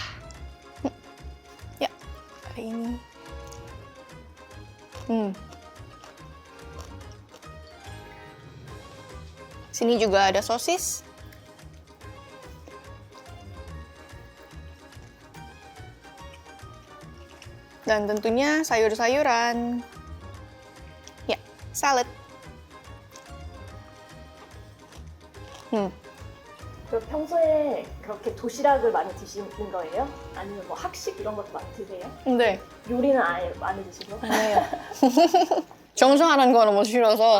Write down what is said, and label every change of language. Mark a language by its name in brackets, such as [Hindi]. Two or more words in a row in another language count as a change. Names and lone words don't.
[Indonesian] Ya, hari ini. Sini juga ada sosis. Dan tentunya sayur-sayuran. Ya, salad. [Korean] 그럼 평소에 그렇게 도시락을 많이 드시는 거예요? 아니면 뭐 학식 이런 것도 많이 드세요? 네, 요리는 아예 많이 드시고? 아니에요. 정성하는 거 너무 싫어서.